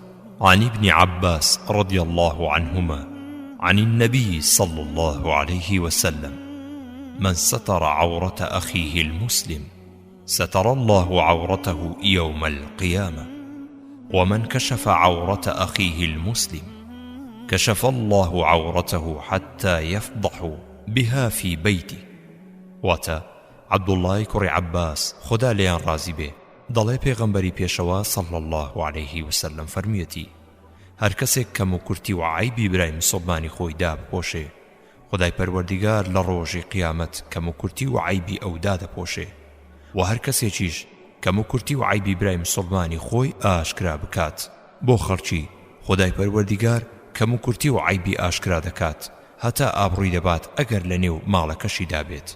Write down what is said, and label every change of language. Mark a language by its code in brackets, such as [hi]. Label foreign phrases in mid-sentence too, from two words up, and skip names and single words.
[ar] عن ابن عباس رضي الله عنهما عن النبي صلى الله عليه وسلم: من ستر عورة أخيه المسلم ستر الله عورته يوم القيامة، ومن كشف عورة أخيه المسلم كشف الله عورته حتى يفضح بها في بيته. [ckb] واتا عبد الله كري عباس خدا ليان رازي به دڵێ پێغەمبەری پێشەوە [ar] صلى الله عليه وسلم [ckb] فەرموویەتی: هەر کەسێک کەم و کورتی و عیبی برای مسلمانی خۆی دابپۆشێ، خدای پەروەردیگار لە ڕۆژی قیامەت کەم و کورتی و عیبی ئەو دادەپۆشێ، و هەر کەسێکیش کەم و کورتی و عیبی برای مسلمانی خۆی ئاشکرا بکات بۆ خەڵکی، خدای پەروەردیگار کەم و کورتی و عیبی ئاشکرا دەکات هەتا ئابڕووی دەبات ئەگەر لە نێو ماڵەکەشیدا بێت.